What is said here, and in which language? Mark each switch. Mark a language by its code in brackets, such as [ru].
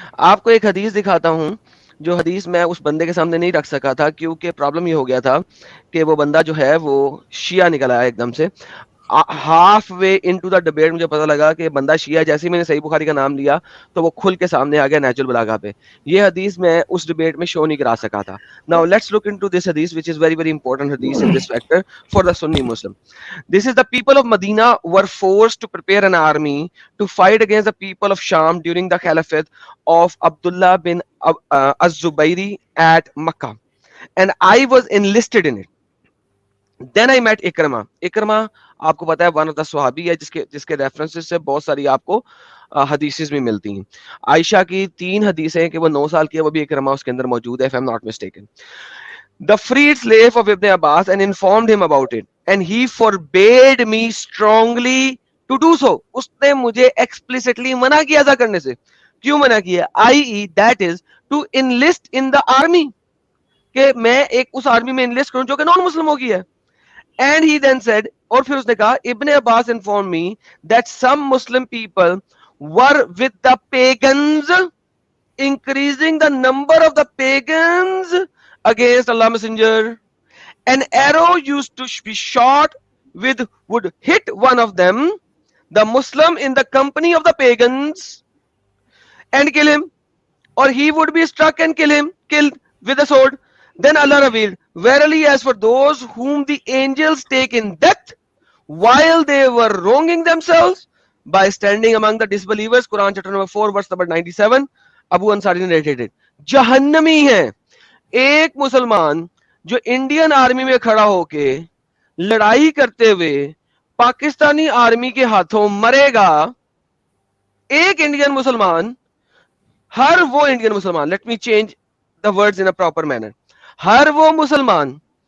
[ur] آپ کو ایک حدیث دکھاتا ہوں، جو حدیث میں اس بندے کے سامنے نہیں رکھ سکا تھا کیونکہ پرابلم یہ ہو گیا تھا کہ وہ بندہ جو ہے وہ شیعہ نکل آیا ایک دم سے. [en] half way into the debate [ur] مجھے پتا لگا کہ بندہ شیعہ. جیسے میں نے صحیح بخاری کا نام لیا تو وہ کھل کے سامنے آ گیا نیچ البلاغہ پہ. یہ حدیث میں اس ڈبیٹ میں شو نہیں کرا سکا تھا. [en] Now let's look into this hadith, which is very very important hadith in this factor for the Sunni Muslim. This is the people of Medina were forced to prepare an army to fight against the people of Sham during the caliphate of Abdullah bin Az-Zubayri at Makkah, and I was enlisted in it. Then I met Ikrama. [ur] Ikrama آپ کو پتا ہے [en] one of the [ur] صحابی ہے جس کے references سے بہت ساری آپ کو حدیثز بھی ملتی ہیں. عائشہ کی 3 حدیثیں کہ وہ 9 سال کی ہے، وہ بھی اکرما اس کے اندر موجود ہے [en] if I'm not mistaken. The freed slave of Ibn Abbas and informed him about it, and he forbade me strongly to do so. [ur] اس نے مجھے explicitly منع کیا تھا کرنے سے. کیوں منع کیا؟ i.e. [en] that is to enlist in the army, [ur] کہ میں ایک اس آرمی میں انلسٹ کروں جو کہ نان مسلموں کی ہے. [en] And he then said, [ur] اور پھر اس نے کہا, [en] Ibn Abbas informed me that some Muslim people were with the pagans, increasing the number of the pagans against Allah Messenger. An arrow used to be shot with would hit one of them, the Muslim in the company of the pagans, and kill him, or he would be struck and killed with a sword. Then Allah revealed, verily as for those whom the angels take in death while they were wronging themselves by standing among the disbelievers. Quran chapter number 4 verse number 97. Abu Ansari narrated it. [ur] جہنمی ہے ایک مسلمان جو Indian army میں کھڑا ہو کے لڑائی کرتے ہوئے پاکستانی آرمی کے ہاتھوں مرے گا. ایک انڈین مسلمان، ہر وہ انڈین مسلمان، [en] let me change the words in a proper manner, [ur] ہر وہ مسلمان